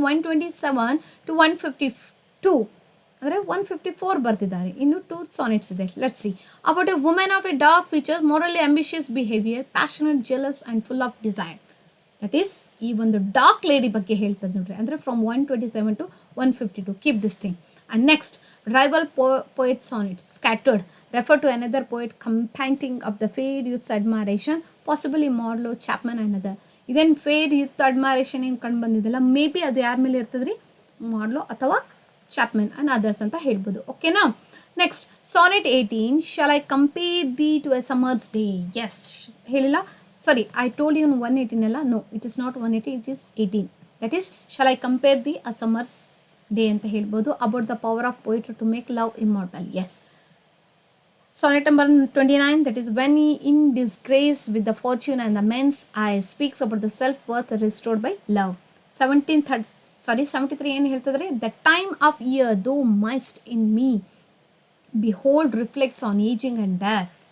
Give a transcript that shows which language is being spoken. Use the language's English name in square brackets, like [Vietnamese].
[Kannada] 127 to 152 ಅಂದರೆ 154 ಬರ್ತಿದ್ದಾರೆ. ಇನ್ನು 2 ಸಾನೆಟ್ಸ್ ಇದೆ. [English] Let's see. About a women of a dark features, morally ambitious behaviour, passionate, jealous and full of desire. [Kannada] That is ಈ ಒಂದು dark lady ಬಗ್ಗೆ ಹೇಳ್ತದೆ ನೋಡ್ರಿ. [English] ಅಂದರೆ from 127 to 152. Keep this thing. And next, rival poet sonnets scattered refer to another poet commenting of the fair youth's admiration, possibly Marlowe, Chapman and other. [Kannada] ಇದೇನು fair youth ಅಡ್ಮೈರೇಷನ್ ಏನು ಕಂಡು ಬಂದಿದ್ದಲ್ಲ, ಮೇ ಬಿ ಅದು ಯಾರ ಮೇಲೆ ಇರ್ತದೆ ರೀ? ಮಾಡ್ಲೋ ಅಥವಾ ಚಾಪ್ಮನ್ ಆ್ಯಂಡ್ ಅದರ್ಸ್ ಅಂತ ಹೇಳ್ಬೋದು. ಓಕೆನಾ? [English] Next, sonnet 18, shall I compare thee to a summer's day. Yes, [Kannada] ಹೇಳಿಲ್ಲ, [English] Sorry, I told you 118 ಅಲ್ಲ. No, it is not 180, it is 18. That is shall I compare thee a summer's day [Kannada] ಅಂತ ಹೇಳ್ಬೋದು. [English] About the power of poetry to make love immortal. Yes. Sonnet number 29, that is when he in disgrace with the fortune and the men's eye speaks about the self-worth restored by love. [Kannada] 73 ಏನು ಹೇಳ್ತದ್ರಿ? [English] The time of year thou mightst in me behold reflects on aging and death.